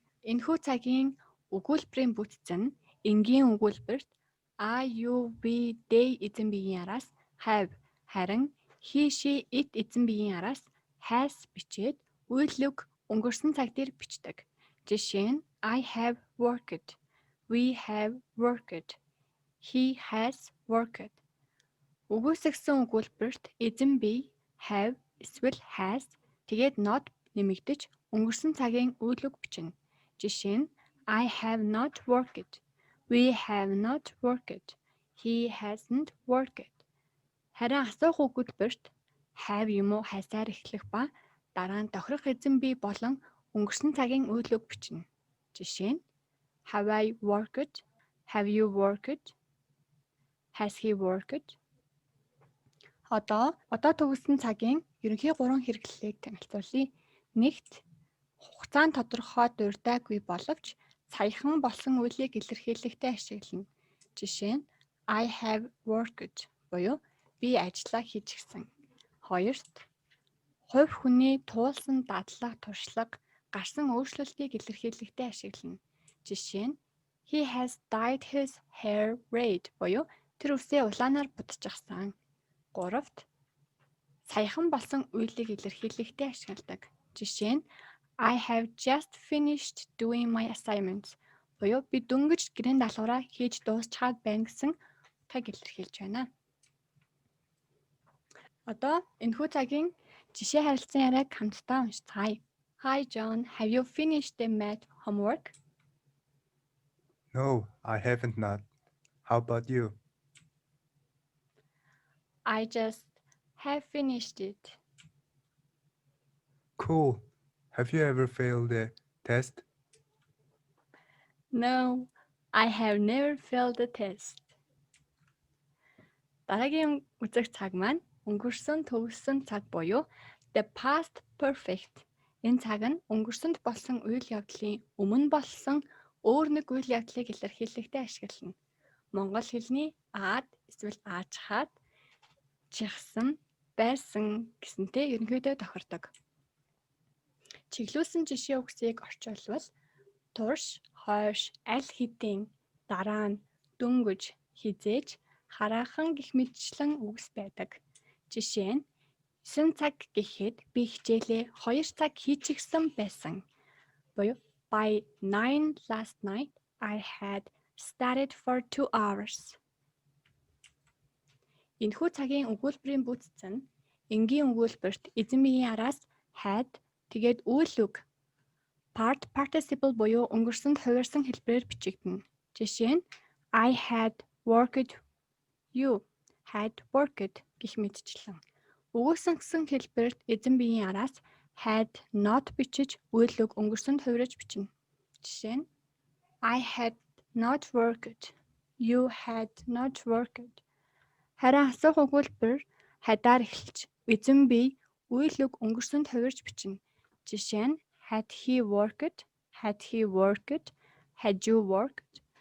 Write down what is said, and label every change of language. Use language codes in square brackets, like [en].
[mn] Энэхүү цагийн өгүүлбэрийн бүтц нь энгийн өгүүлбэрт I, you, we, they эзэн биеийн араас have харин he, she, it эзэн биеийн араас has бичээд үйл үг өнгөрсөн цаг дээр бичдэг. Жишээ нь [en] I have worked, we have worked, he has worked. [mn] Үгүйсгсэн өгүүлбэрт эзэн бие have эсвэл has тэгээд not нэмэгдэж өнгөрсөн цагийн үйл үг бичнэ. Жишээ нь [en] I have not worked. We have not worked. He hasn't worked. [mn] Харин асуух өгүүлбэрт have юм уу хайсаар эхлэх ба дараа нь тохирох эзэн бие болон өнгөрсөн цагийн үйл үг бичнэ. Жишээ нь [en] Have I worked? Have you worked? Has he worked? [mn] Одоо төгссөн цагийн ерөнхий 3 хэрэглэлийг танилцуулъя. Нэгт хугацаанд тодорхой дурдаагүй боловч саяхан болсон үеийг илэрхийлэхдээ ашиглана. Жишээ нь [en] I have worked [mn] буюу би ажиллаа хийчихсэн. Хоёрт хувь хүний туулсан дадлага, туршлага, гарсан өөрчлөлтийг илэрхийлэхдээ ашиглана. Жишээ нь [en] He has dyed his hair red [mn] буюу тэр үсээ улаанаар будчихсан. Гуравт саяхан болсон үеийг илэрхийлэхдээ ашигладаг. Жишээ нь [en] I have just finished doing my assignments [mn] буюу би дөнгөж гэрийн даалгавраа хийж дуусчихад байна гэсэн утгыг илэрхийлж байна. Одоо энэхүү цагийн жишээ харилцан яриаг хамтдаа уншицгаая. [en] Hi John, have you finished the math homework? No, I haven't not. How about you? I just have finished it. Cool. Have you ever failed a test? No, I have never failed the test. [mn] Дараагийн үзэх цаг маань өнгөрсөн төгссөн цаг буюу the past perfect. Энэ цаг нь өнгөрсөнд болсон үйл явдлын өмнө болсон өөр нэг үйл явдлыг илэрхийлэхдээ ашиглана. Монгол хэлний аад эсвэл ааж хаад, чихсан, байсан гэсэнтэй ерөнхийдөө тохирдог. Чиглүүлсэн жишээ үгсийг орчуулбал турш, хойш, аль хэдийн, дараа нь, дөнгөж, хизээж, хараахан гэх мэтчлэн үгс байдаг. Жишээ нь 9 цаг гэхэд би хичээлээ 2 цаг хийчихсэн байсан. Буюу [en] by 9 last night I had studied for 2 hours. [mn] Энэхүү цагийн өгүүлбэрийн бүтц нь энгийн өгүүлбэрт эзэн биеийн араас had тэгээд үйл үг part participle буюу өнгөрсөнд хувирсан хэлбэрээр бичигдэнэ. Жишээ нь [en] I had worked, you had worked [mn] гэх мэтчлэн. Өгүүлсэн хэлбэрт эзэн биеийн араас had not бичиж үйл үг өнгөрсөнд хувирж бичнэ. Жишээ нь [en] I had not worked, you had not worked. [mn] Харин асуух өгүүлбэр хадаар эхэлж эзэн бие үйл үг өнгөрсөнд хувирж бичнэ. Жишээ нь [en] had he worked, had you worked.